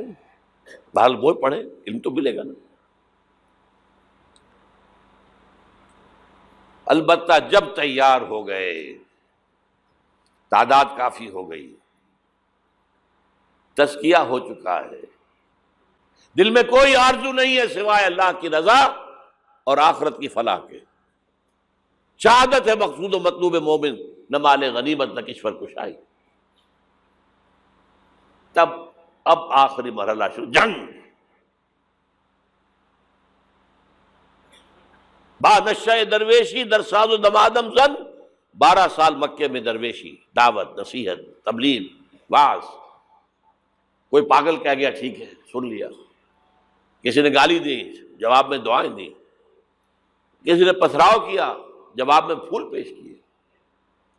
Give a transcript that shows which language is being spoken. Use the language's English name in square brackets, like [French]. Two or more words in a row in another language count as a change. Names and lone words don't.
[Urdu] بہرحال وہ پڑھیں، علم تو ملے گا نا. البتہ جب تیار ہو گئے، تعداد کافی ہو گئی، تزکیہ ہو چکا ہے، دل میں کوئی آرزو نہیں ہے سوائے اللہ کی رضا اور آخرت کی فلاح کے. شہادت ہے مقصود و مطلوب مومن، نہ مال غنیمت نہ کشور کشائی. تب اب آخری مرحلہ شروع، جنگ. [Persian] با نشہ درویشی در ساز و دمادم زن. [Urdu] 12 سال مکے میں درویشی، دعوت، نصیحت، تبلیغ، وعظ. کوئی پاگل کہہ گیا ٹھیک ہے سن لیا، کسی نے گالی دی جواب میں دعائیں دی، کسی نے پتھراؤ کیا جواب میں پھول پیش کیے.